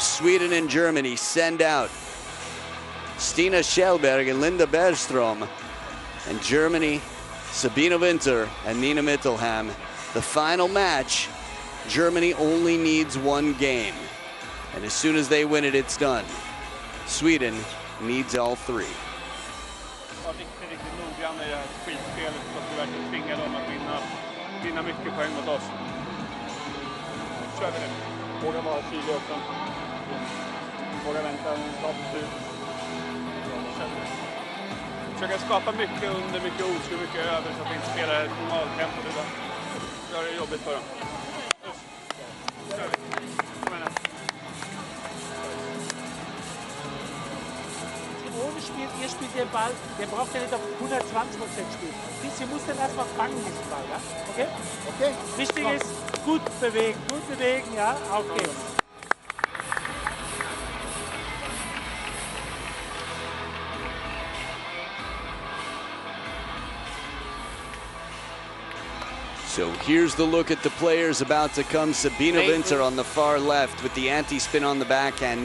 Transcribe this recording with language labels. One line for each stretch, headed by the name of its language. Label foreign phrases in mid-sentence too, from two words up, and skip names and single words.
English: Sweden and Germany send out Stina Kjellberg and Linda Bergström. And Germany, Sabina Winter and Nina Mittelham. The final match, Germany only needs 1 game. And as soon as they win it, it's done. Sweden needs all 3.
Swedish: Riktigt noggrann i det här skitspelet. verkligen tvinga dem att vinna mycket poäng mot oss. Kör vi nu. Våga vara tydlig också. Våga vänta och ta beslut. Försöka skapa mycket under, mycket otur, mycket över så att vi inte spelar ett normaltempo utan gör det jobbigt för dem. Kör vi. Kom igen.
German: Ohne spielt, ihr spielt den Ball, der braucht ja nicht auf 120% spielen. Sie muss dann erstmal fangen, diesen Ball, ja? Okay? Okay. Wichtig ist, gut bewegen, ja? Auf geht's.
English: So here's the look at the players about to come. Sabina Winter on the far left with the anti-spin on the backhand.